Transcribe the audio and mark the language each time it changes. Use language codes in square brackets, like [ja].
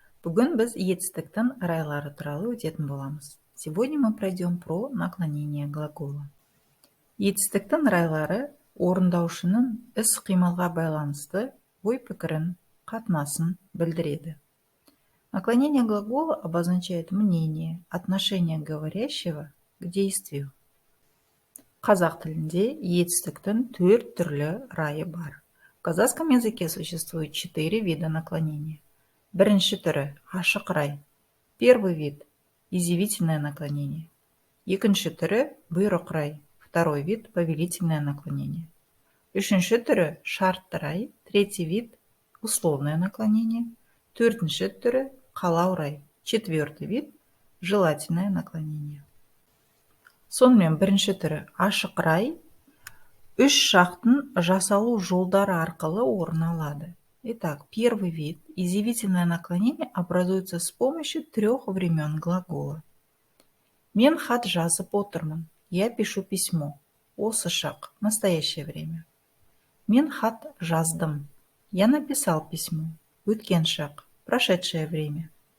[kk] Бүгін біз етістіктің райлары туралы өтетін боламыз. [ru] Сегодня мы пройдем про наклонение глагола. [kk] Етістіктің райлары орындаушының іс-қимылға байланысты ой-пікірін, қатынасын білдіреді. [ru] Наклонение глагола обозначает мнение, отношение говорящего к действию. [kk] Қазақ тілінде етістіктің 4 түрлі райы бар. [ru] В казахском языке существует 4 вида наклонения. [kk] Бірінші түрі – ашық рай. [ru] Первый вид – изъявительное наклонение. [kk] Екінші түрі – бұйрық рай. [ru] Второй вид – повелительное наклонение. [kk] Үшінші түрі – шартты рай. [ru] Третий вид – условное наклонение. [kk] Төртінші түрі – қалау рай. [ru] Четвертый вид – желательное наклонение. [kk] Сонымен бірінші түрі ашық рай үш жақтың жасалу жолдары арқылы орын алады. [ru] Итак, первый вид – изъявительное наклонение образуется с помощью 3 времен глагола. [kk] Мен хат жазып отырмын. [ru] Я пишу письмо. [kk] Осы шақ – [ru] настоящее время. [kk] Мен хат жаздым. [ru] Я написал письмо. [kk] Өткен шақ – [ru] прошедшее время.